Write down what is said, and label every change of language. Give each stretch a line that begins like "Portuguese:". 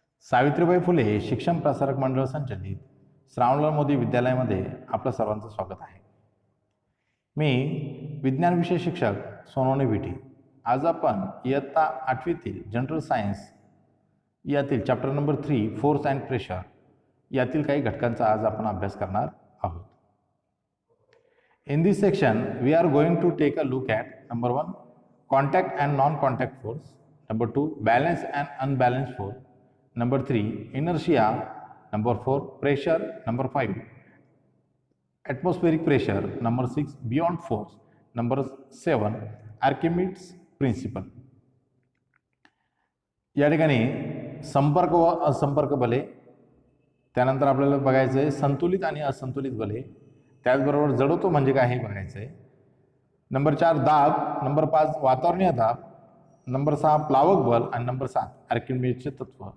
Marathi: सावित्रीबाई फुले शिक्षण प्रसारक मंडळ संचलित श्रावणलाल मोदी विद्यालयामध्ये आपलं सर्वांचं स्वागत आहे. मी विज्ञान विषय शिक्षक सोनवणे विटी. आज आपण इयत्ता 8वीतील जनरल सायन्स यातील chapter number 3 force and pressure यातील काही घटकांचा आज आपण अभ्यास करणार आहोत.
English: In this section, we are going to take a look at number 1, contact and non-contact force, number 2, balanced and unbalanced force, number 3, inertia, number 4, pressure, number 5, atmospheric pressure, number 6, beyond force, number 7, Archimedes principle.
Marathi: या ठिकाणी संपर्क व असंपर्क बले, त्यानंतर आपल्याला बघायचं आहे संतुलित आणि असंतुलित बले, त्याचबरोबर जडत्व म्हणजे काय हे बघायचं आहे. नंबर 4 दाब, नंबर 5 वातावरणीय दाब, नंबर 6 प्लावक बल आणि नंबर 7 आर्किमिडीजचे तत्व.